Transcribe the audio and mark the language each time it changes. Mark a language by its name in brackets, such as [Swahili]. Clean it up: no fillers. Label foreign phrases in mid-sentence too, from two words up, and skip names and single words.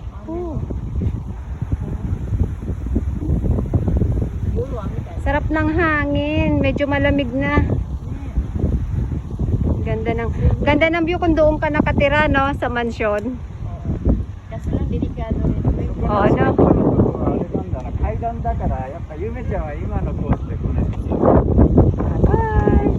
[Filipino] Sarap ng hangin, medyo malamig na. Ganda ng view kung doon ka nakatira, no, sa mansyon. Kasi lang delikado rin. Oo, no. [Japanese] 階段だからやっぱゆめちゃんは今のコースで来ない。